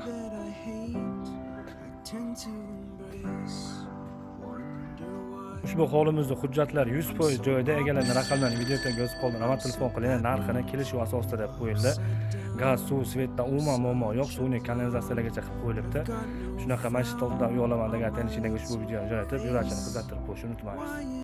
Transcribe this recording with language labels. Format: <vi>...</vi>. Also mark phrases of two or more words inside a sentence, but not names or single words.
<en>That I hate, I tend to embrace. Wonder why.</en> <uz>Ushbu hovlimizda hujjatlar 100% joyida, egalarning raqamlarini videoga yozib qoldim. Avval telefon qiling, narxini kelishuv asosida deb qo'yildi. Gaz, suv, svetdan umuman muammo yo'q, suvni kanalizatsiyalagacha qilib qo'yilibdi. Shunaqa masjid oldidan uy olaman degan tanishlarga ushbu videoni jo'natib, yurachini qizartirib qo'yishni unutmaysiz.</uz>